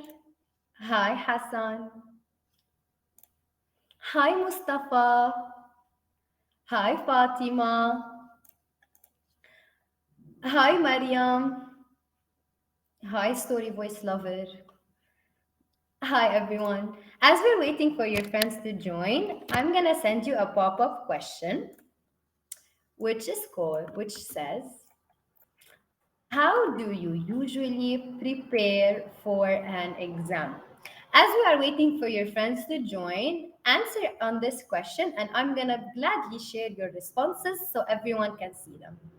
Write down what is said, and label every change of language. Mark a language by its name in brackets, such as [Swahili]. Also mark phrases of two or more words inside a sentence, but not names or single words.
[English] Hi, Hassan. Hi, Mustafa. Hi, Fatima. Hi, Mariam. Hi, Storyvoice lover. Hi, everyone. As we're waiting for your friends to join, I'm gonna send you a pop-up question, which says, how do you usually prepare for an exam? As we are waiting for your friends to join, answer on this question, and I'm gonna gladly share your responses so everyone can see them.